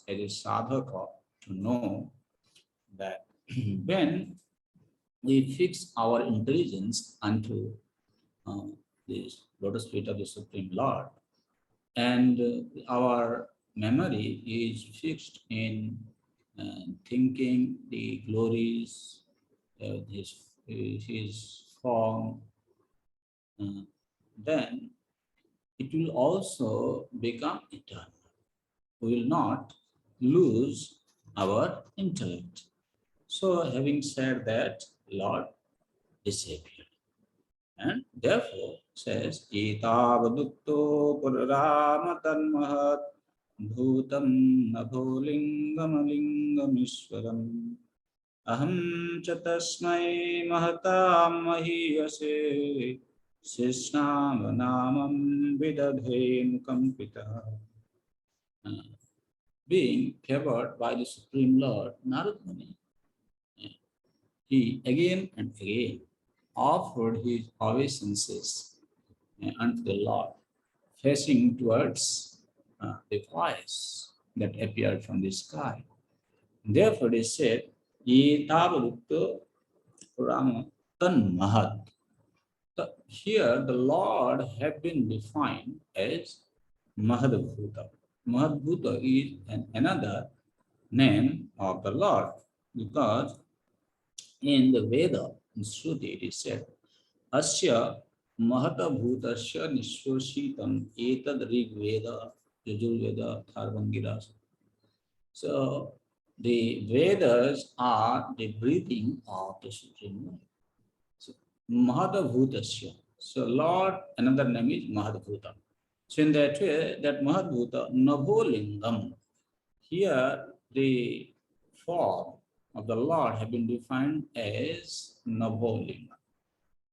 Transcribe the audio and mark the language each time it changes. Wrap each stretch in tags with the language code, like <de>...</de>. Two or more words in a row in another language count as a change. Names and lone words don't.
<en>as a sadhaka to know that when we fix our intelligence unto this lotus feet of the Supreme Lord, and our memory is fixed in thinking the glories of his form, then it will also become eternal. We will not lose our intellect. So having said that, Lord disappeared. And therefore says,</en> <sa>Etavadukto Purarama Tanmahat Bhutam Nabholingam Aham Chatasmai Mahatam Mahiyase Sishnam Namam Vidadhe Mukampita.</sa> <en>Being favored by the Supreme Lord, Narad Muni, he again and again offered his obeisances unto the Lord, facing towards the voice that appeared from the sky. Therefore, they said,</en> <sa>Yetavadukta Purama Tan Mahat.</sa> <en>Here, the Lord have been defined as Mahadbhuta. Mahadbhuta is another name of the Lord, because in the Veda, in Shruti, it is said,</en> <sa>Asya Mahata Bhutasya Nishwashitam Etad Rig Veda Yajurveda Tharvangiras.</sa> <en>So the Vedas are the breathing of the Supreme Lord.</en> <sa>So Mahata Bhutasya.</sa> <en>So Lord, another name is Mahadbhuta. So in that way, that</en> <sa>Mahadbhuta Nabholingam.</sa> <en>Here the form of the Lord have been defined as Nabholingam.</en>